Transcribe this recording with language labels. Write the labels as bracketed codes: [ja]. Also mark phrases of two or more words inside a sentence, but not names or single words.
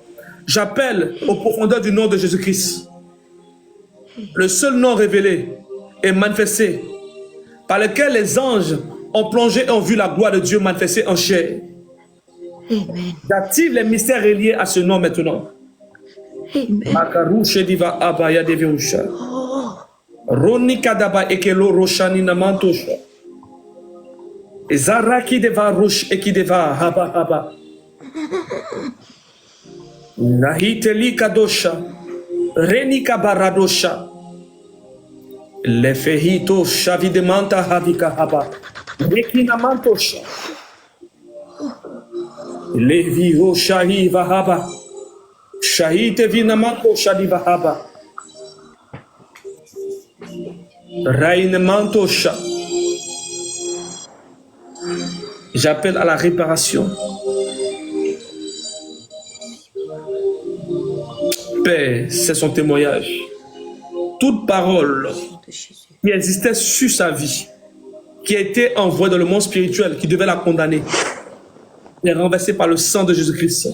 [fr] J'appelle aux profondeurs du nom de Jésus-Christ. Le seul nom révélé et manifesté, par lequel les anges ont plongé et ont vu la gloire de Dieu manifestée en chair. Amen. J'active les mystères reliés à ce nom maintenant. Amen. Makarushe diva abaya devirusha. Oh, Roni kadaba ekelo roshani namantosha. Ezaraki deva rosh ekideva haba haba. Nahiteli kadosha. Reni kabaradosha. Lefehito shavidemanta havika haba. Rekinamantosha. Levio shahi vahaba. Shahite vinamanto shadiva haba. Rainemanto sha. J'appelle à la réparation. Père, c'est son témoignage. Toute parole de Jésus. qui existait sur sa vie, qui a été envoyée dans le monde spirituel, qui devait la condamner, est renversée par le sang de Jésus-Christ.